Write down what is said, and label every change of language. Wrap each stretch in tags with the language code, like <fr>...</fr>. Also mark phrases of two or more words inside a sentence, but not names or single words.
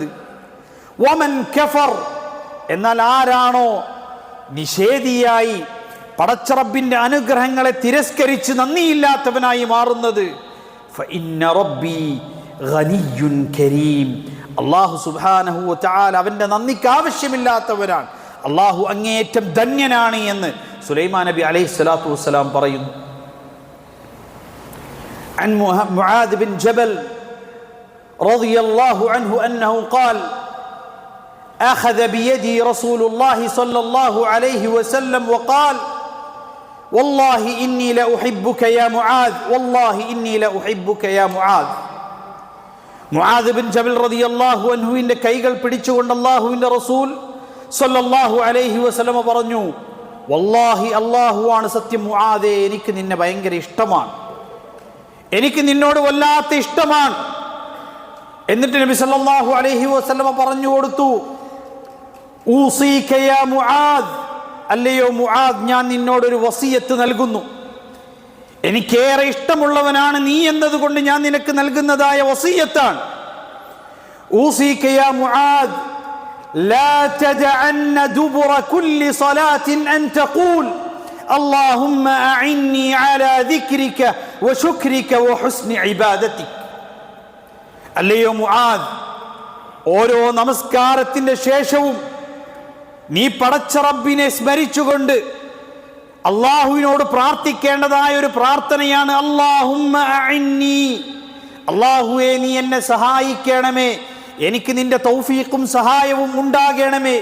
<ar>ومن كفر,</ar> <ml>എന്നാൽ ആരാണോ നിഷേധിയായി പടച്ച റബ്ബിന്റെ അനുഗ്രഹങ്ങളെ തിരസ്കരിച്ച് നന്ദിയില്ലാത്തവനായി മാറുന്നത്,</ml> <ar>فإن ربي غني كريم, الله سبحانه وتعالى</ar> <ml>അവന്റെ നന്ദിക്ക് ആവശ്യമില്ലാത്തവനാണ്, അല്ലാഹു അങ്ങേയറ്റം ധന്യനാണ് എന്ന് സുലൈമാൻ നബി</ml> <ar>عليه الصلاة والسلام</ar> <ml>പറയുന്നു.</ml> <ar>عن معاذ بن جبل رضي الله عنه أنه قال أخذ بيدي رسول الله صلى الله عليه وسلم وقال والله إني لأحبك يا معاذ والله إني لأحبك يا معاذ.</ar> <ml>മുആദ് ബിൻ ജബൽ</ml> <ar>رضي الله عنه</ar> <ml>കൈകൾ പിടിച്ചുകൊണ്ട് അല്ലാഹുവിന്റെ റസൂൽ</ml> <ar>صلى الله عليه وسلم</ar> <ml>പറഞ്ഞു, വല്ലാഹി അല്ലാഹുവാണ് സത്യം മുആദേ, എനിക്ക് നിന്നെ ഭയങ്കര ഇഷ്ടമാണ്, എനിക്ക് നിന്നോട് വല്ലാത്ത ഇഷ്ടമാണ്. എന്നിട്ട് നബി</ml> <ar>صلى الله عليه وسلم</ar> <ml>പറഞ്ഞു കൊടുത്തു,</ml> <ar>أوصيك يا معاذ,</ar> <ml>അല്ലയോ മുആദ്, ഞാൻ നിന്നോടൊരു വസിയത്ത് നൽകുന്നു. എനിക്കേറെ ഇഷ്ടമുള്ളവനാണ് നീ എന്നതുകൊണ്ട് ഞാൻ നിനക്ക് നൽകുന്നതായ വസിയത്താണ്.</ml> <ar>أوصيك يا معاذ لا تدعن دبر كل صلاة أن تقول اللهم أعني على ذكرك وشكرك وحسن عبادتك.</ar> <ml>അല്ലയോ മുആദ്, ഓരോ നമസ്കാരത്തിന്റെ ശേഷവും നീ പടച്ച റബ്ബിനെ സ്മരിച്ചുകൊണ്ട് അല്ലാഹുവിനോട് പ്രാർത്ഥിക്കേണ്ടതായ ഒരു പ്രാർത്ഥനയാണ്</ml> <ar>اللهم أعني,</ar> <ml>അല്ലാഹുവേ നീ എന്നെ സഹായിക്കണമേ, എനിക്ക് നിന്റെ തൗഫീഖും സഹായവും ഉണ്ടാകണമേ.</ml>